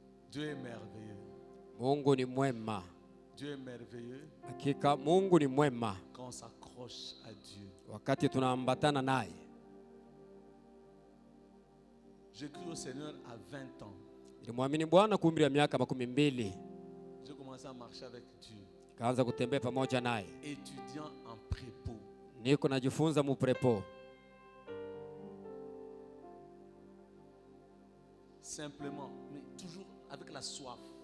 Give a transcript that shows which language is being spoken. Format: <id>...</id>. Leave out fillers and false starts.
<fr>Dieu est merveilleux.</fr> <sw>Mungu ni mwema.</sw> <fr>Dieu est merveilleux.</fr> <sw>Hakika Mungu ni mwema.</sw> <fr>Quand on s'accroche à Dieu.</fr> <sw>Wakati tunaambatana naye.</sw> <fr>J'ai cru au Seigneur à 20 ans.</fr> <sw>Nilimwamini Bwana kwa umri wa miaka 22.</sw> <fr>J'ai commencé à marcher avec Dieu.</fr> <sw>Kaanza kutembea pamoja naye.</sw> <fr>Étudiant en prépo.</fr> <sw>Niko najifunza mu prépo.</sw> <fr>Simplement, mais toujours avec la soif.</fr>